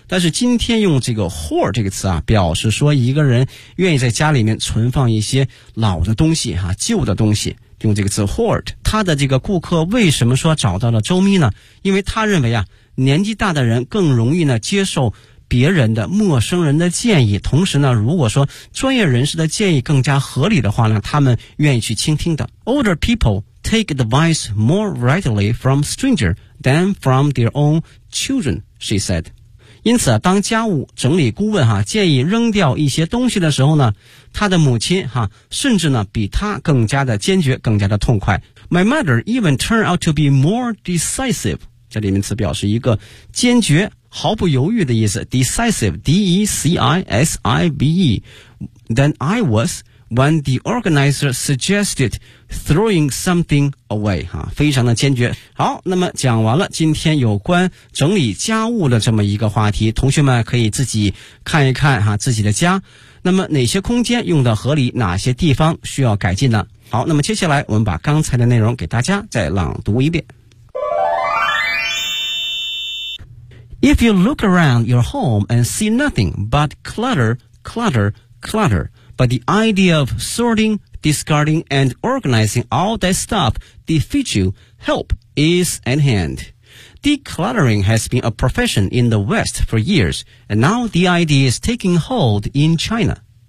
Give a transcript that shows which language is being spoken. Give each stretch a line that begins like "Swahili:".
Chinese: 但是今天用这个 hoard 这个词啊表示说一个人愿意在家里面存放一些老的东西哈，旧的东西，用这个词 hoard。他的这个顾客为什么说找到了周咪呢，因为他认为啊年纪大的人更容易呢接受别人的陌生人的建议，同时呢如果说专业人士的建议更加合理的话呢，他们愿意去倾听的。
English: Older people take advice more readily from strangers than from their own children, she said.
Chinese: 因此当家务整理顾问建议扔掉一些东西的时候呢，他的母亲甚至呢比他更加的坚决，更加的痛快。
English: My mother even turned out to be more decisive,
Chinese: 这里面词表示一个坚决毫不犹豫的意思
English: decisive, D-E-C-I-S-I-V-E, than I was when the organizer suggested throwing something away, 啊，
Chinese: 非常的坚决。好，那么讲完了今天有关整理家务的这么一个话题，同学们可以自己看一看，啊，自己的家，那么哪些空间用得合理，哪些地方需要改进呢？好，那么接下来我们把刚才的内容给大家再朗读一遍。
English: If you look around your home and see nothing but clutter, clutter, clutter, but the idea of sorting, discarding, and organizing all that stuff defeats you, help is at hand. Decluttering has been a profession in the West for years, and now the idea is taking hold in China.